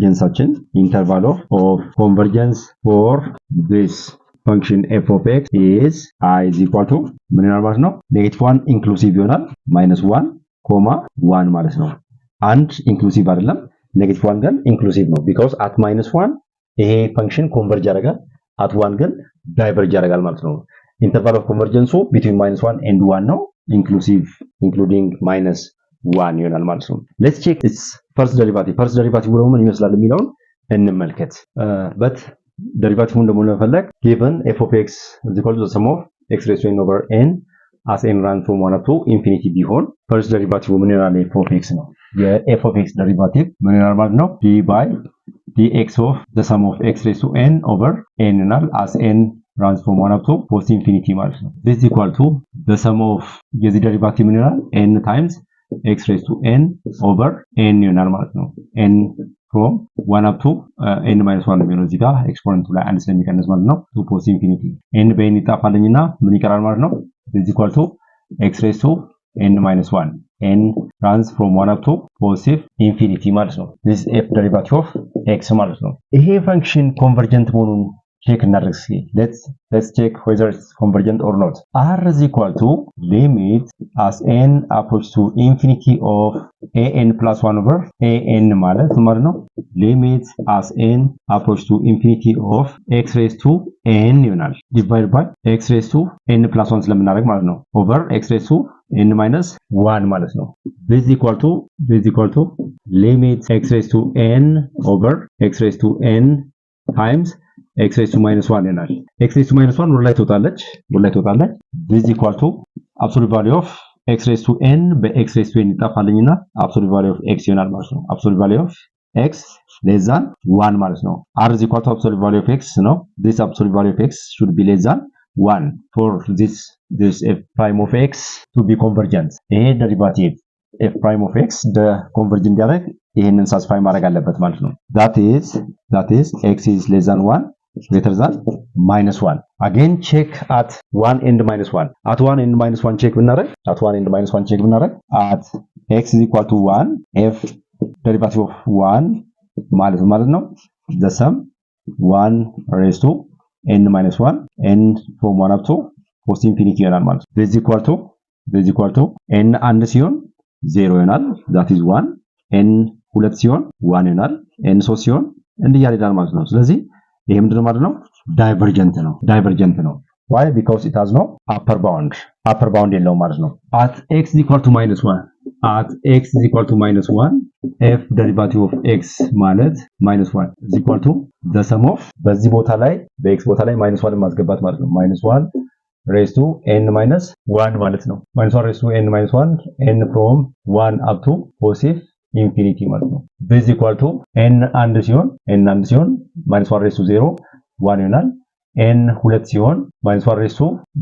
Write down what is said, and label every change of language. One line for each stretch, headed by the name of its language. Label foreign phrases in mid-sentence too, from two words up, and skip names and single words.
English: convergence for this function f of x is I is equal to
Amharic: ምን ይሆናል ማለት ነው -1 ኢንክሉሲቭ ይሆናል -1 1 ማለት ነው አንድ ኢንክሉሲቭ አይደለም -1 ግን ኢንክሉሲቭ ነው
English: because at -1
Amharic: ይሄ
English: function converge
Amharic: ያደርጋል
English: at 1
Amharic: ግን ዳይቨርጅ ያደርጋል ማለት ነው
English: interval of convergence between -1 and 1
Amharic: ነው
English: inclusive including -1
Amharic: ይሆናል ማለት ነው
English: let's check its first derivative
Amharic: ደግሞ ምን ይመስላል የሚለውን እንመልከት
English: but derivative
Amharic: ደግሞ ለመፈለግ
English: given f of x is equal to the sum of x raised to n over n as n runs from 1 up to infinity ቢሆን first derivative
Amharic: ምን ይሆናል
English: f of x ነው የf of x derivative
Amharic: ምን ይሆናል ማለት ነው
English: d by dx of the sum of x raised to n over n ይሆናል as n runs from 1 up to post infinity
Amharic: ማለት ነው
English: this is equal to the sum of የዚህ derivative
Amharic: ምን ይሆናል
English: n times x raised to n over n
Amharic: ይሆናል ማለት ነው
English: n from 1 up to n minus 1
Amharic: ነው የሚሆነው እዚህ ጋር ኤክስፖነንቱ ላይ አንድ ስለሚቀንስ ማለት ነው
English: to post infinity n
Amharic: በn ይጣፋልኝና ምን ይቀራል ማለት ነው
English: this is equal to x raised to n minus 1 n runs from 1 up to positive infinity
Amharic: ማለት ነው
English: this is f derivative of x
Amharic: ማለት ነው
English: ይሄ function convergent መሆኑን check
Amharic: እናድርግ እስኪ
English: let's check whether it's convergent or not r is equal to limit as n approaches to infinity of an plus 1 over an
Amharic: ማለት ነው
English: limit as n approaches to infinity of x raised to n ይሆናል divided by x raised to n plus 1
Amharic: ስለምናደርግ ማለት ነው
English: over x raised to n minus 1
Amharic: ማለት ነው
English: this is equal to limit x raised to n over x raised to n times x raised to minus 1 ይሆናል x raised to minus 1
Amharic: ወደ ላይ ትወጣለች
English: this is equal to absolute value of x raised to n በx raised to n ይጣፋልኝና absolute value of x
Amharic: ይሆናል ማለት ነው
English: absolute value of x less than 1
Amharic: ማለት ነው
English: r is equal to absolute value of x ነው this absolute value of x should be less than 1 for this f prime of x to be convergent ይሄ derivative f prime of x the converge
Amharic: እንዲያደርግ ይሄንን ሳስፋይ ማድረግ አለበት ማለት ነው
English: that is x is less than 1 greater than -1 again check at 1 and -1 at 1 and -1 check ብናደርግ at x is equal to 1 f derivative of 1
Amharic: ማለት ነው
English: the sum 1 raised to n minus 1 and from 1 up to post infinity
Amharic: ይሆናል ማለት ነው
English: this is equal to n
Amharic: አንድ ሲሆን 0 ይሆናል that is 1 n ሁለት ሲሆን 1 ይሆናል n 3 ሲሆን እንዲያለ ይላል ማለት ነው ስለዚህ ይሄ ምንድነው ማለት ነው ዳይቨርጀንት ነው
English: why because it has no upper bound
Amharic: የለውም ማለት ነው
English: at x is equal to -1 f derivative of x ማለት -1 is equal to the sum of
Amharic: በዚህ ቦታ ላይ በx ቦታ ላይ -1 ማስገባት ማለት ነው
English: -1 raised to n minus 1
Amharic: ማለት ነው
English: -1 raised to n minus 1 n from 1 up to positive infinity
Amharic: ማለት ነው
English: this is equal to n
Amharic: አንድ ሲሆን
English: -1 raised to 0 1 ይሆናል n
Amharic: ሁለት ሲሆን
English: -1 raised to